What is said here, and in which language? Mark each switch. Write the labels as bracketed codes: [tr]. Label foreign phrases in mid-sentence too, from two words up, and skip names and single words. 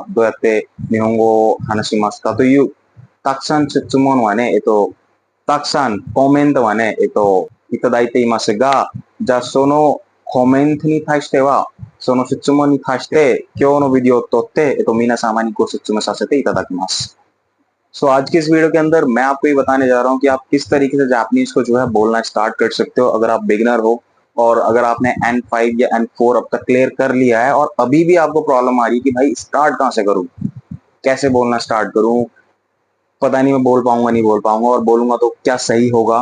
[ja] どうやって日本語を話しますか？という、たくさん質問はね、たくさんコメントはね、いただいていますが、じゃあそのコメントに対しては、その質問に対して、今日のビデオを撮って、皆様にご説明させていただきます。 [hi] आज की इस वीडियो के अंदर मैं आपको ये बताने जा रहा हूँ कि आप किस तरीके से जापानीज को जो है बोलना स्टार्ट कर सकते हो अगर आप बिगिनर हो और अगर आपने N5 या N4 अब तक क्लियर कर लिया है और अभी भी आपको प्रॉब्लम आ रही है कि भाई स्टार्ट कहाँ से करूँ, कैसे बोलना स्टार्ट करूँ, पता नहीं मैं बोल पाऊंगा नहीं बोल पाऊंगा और बोलूंगा तो क्या सही होगा।